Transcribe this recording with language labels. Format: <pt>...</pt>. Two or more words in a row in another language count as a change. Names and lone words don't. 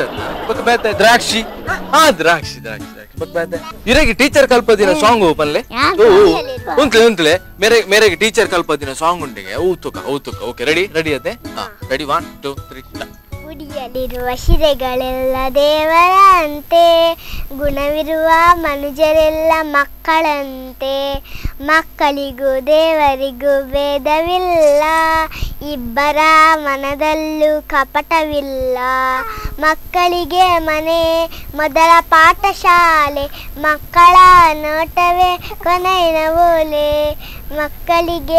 <tcy>ಬಕ ಬೇತೆ ದ್ರಾಕ್ಷಿ, ಇರೆಗೆ ಟೀಚರ್ ಕಲ್ಪದಿನ ಸಾಂಗ್ ಪನ್ಲೆ ಉಂತ್ಲೆ ಮೇರೆಗೆ ಟೀಚರ್ ಕಲ್ಪದಿನ ಸಾಂಗ್ ಉಂಟಿಗೆ ಔತುಕ.</tcy> <en>okay, ready ಅದೇ. ರೆಡಿ 1 2 3.</en> <kn>ಗುಡಿಯಲ್ಲಿರುವ ಶಿರೆಗಳೆಲ್ಲ ದೇವರಂತೆ, ಗುಣವಿರುವ ಮನುಜರೆಲ್ಲ ಮಕ್ಕಳಂತೆ, ಮಕ್ಕಳಿಗೂ ದೇವರಿಗೂ ಭೇದವಿಲ್ಲ, ಇಬ್ಬರ ಮನದಲ್ಲೂ ಕಪಟವಿಲ್ಲ, ಮಕ್ಕಳಿಗೆ ಮನೆ ಮೊದಲ ಪಾಠಶಾಲೆ, ಮಕ್ಕಳ ನೋಟವೇ ಕೊನೆಯ ಓಲೆ, ಮಕ್ಕಳಿಗೆ</kn>